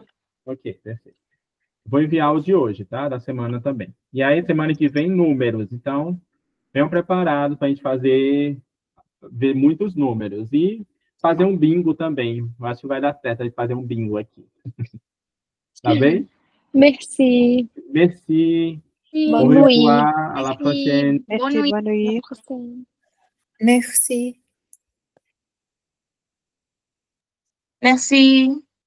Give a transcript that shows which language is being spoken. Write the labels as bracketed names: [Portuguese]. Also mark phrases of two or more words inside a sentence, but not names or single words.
[Portuguese] Ok, perfeito. Vou enviar o de hoje, tá? Da semana também. E aí, semana que vem, números. Então, venham preparados para a gente ver muitos números. E fazer um bingo também. Eu acho que vai dar certo a gente fazer um bingo aqui. Tá bem? [French] Merci. Merci. Bonne Au nuit. revoir. À la prochaine. Merci, bonne nuit. Merci. Merci.